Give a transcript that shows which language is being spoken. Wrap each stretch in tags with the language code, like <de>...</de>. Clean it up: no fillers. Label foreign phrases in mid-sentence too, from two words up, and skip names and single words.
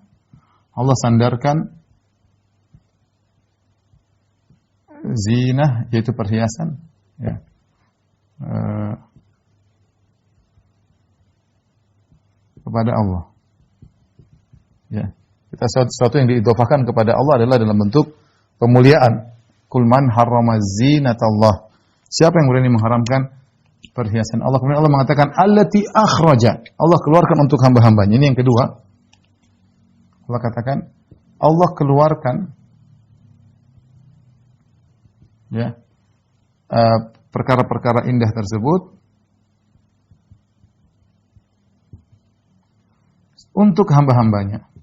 <id>Allah sandarkan zinah, yaitu perhiasan, ya. Kepada Allah. Ya. Kita sesuatu yang diidhofahkan kepada Allah adalah dalam bentuk pemuliaan.</id> <ar>قل من حرم زينة الله.</ar> <id>Siapa yang berani mengharamkan perhiasan Allah? Kemudian Allah mengatakan</id> <ar>التي أخرج.</ar> <id>Allah keluarkan untuk hamba-hambanya. Ini yang kedua. Allah katakan Allah keluarkan, ya, perkara-perkara indah tersebut untuk hamba-hambanya.</id>